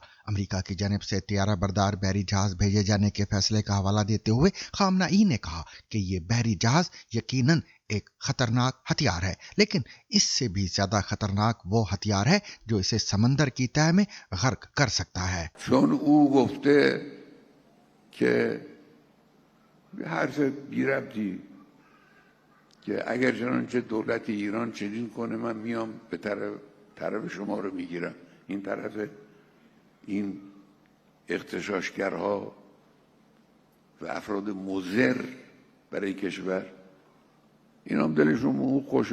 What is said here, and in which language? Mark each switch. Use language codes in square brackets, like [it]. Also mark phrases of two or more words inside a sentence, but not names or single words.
[ur] امریکہ کی جانب سے طیارہ بردار بحری جہاز بھیجے جانے کے فیصلے کا حوالہ دیتے ہوئے خامنہ‌ای نے کہا کہ یہ بحری جہاز یقیناً ایک خطرناک ہتھیار ہے، لیکن اس سے بھی زیادہ خطرناک وہ ہتھیار ہے جو اسے سمندر کی تہہ میں غرق کر سکتا ہے. [fa] چون او گفته که حرف بی‌ربطی که اگر چنانچه دولت ایران چنین کنه من میام به طرف شما رو میگیرم، این طرف این اغتشاشگرها و افراد مضر برای کشور، این هم دلشون او خوشه.